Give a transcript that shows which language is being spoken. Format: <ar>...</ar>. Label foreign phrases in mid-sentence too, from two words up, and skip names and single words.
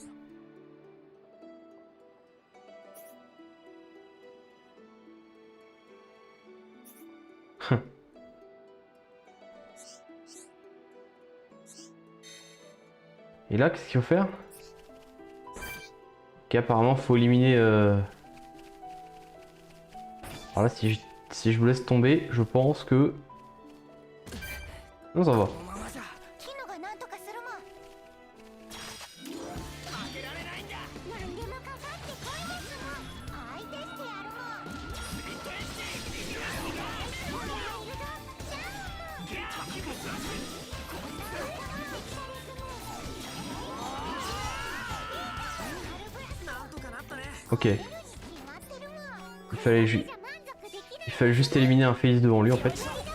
<fr>Et là, qu'est-ce qu'il faut faire? Ok, apparemment, faut éliminer... Alors là, si je vous laisse tomber, je pense que... Non, ça va.</fr> <ja>キノがなんとかするもん。負けられないんだ。何でもかかってこいですもん。相手してやるもん。スピットエッジ。ほらいるぞ。ジャンプ。なんとかなったね。</ja> <fr>Ok,</fr> <ja>決まってるもん。</ja> <fr>il fallait juste éliminer un Félix devant lui en fait.</fr>